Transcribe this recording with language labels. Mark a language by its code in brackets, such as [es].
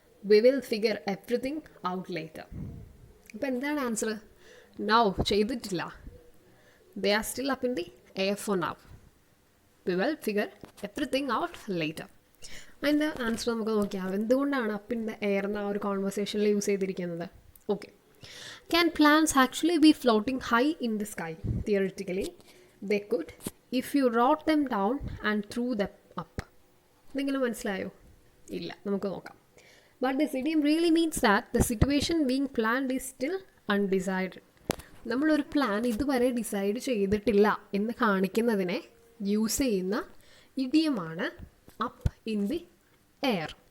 [en] We will figure everything out later. [ml] അപ്പോൾ എന്താണ് answer? Now ചെയ്തിട്ടില്ല. [en] They are still up in the air for now. We will figure everything out later. [ml] അതിൻ്റെ answer നമുക്ക് നോക്കിയാൽ എന്തുകൊണ്ടാണ് up in the air എന്ന ആ ഒരു കോൺവെർസേഷനിൽ യൂസ് ചെയ്തിരിക്കുന്നത്. Okay. [en] Can plants actually be floating high in the sky? Theoretically, they could if you wrote them down and threw them up. [ml] നിങ്ങൾ മനസ്സിലായോ? ഇല്ല, നമുക്ക് നോക്കാം. [en] But this idiom really means that the situation being planned is still undecided. [ml] നമ്മളൊരു plan ഇതുവരെ decide ചെയ്തിട്ടില്ല എന്ന് കാണിക്കുന്നതിനെ use ചെയ്യുന്ന ഇഡിയമാണ് അപ്പ് ഇൻ ദി എയർ.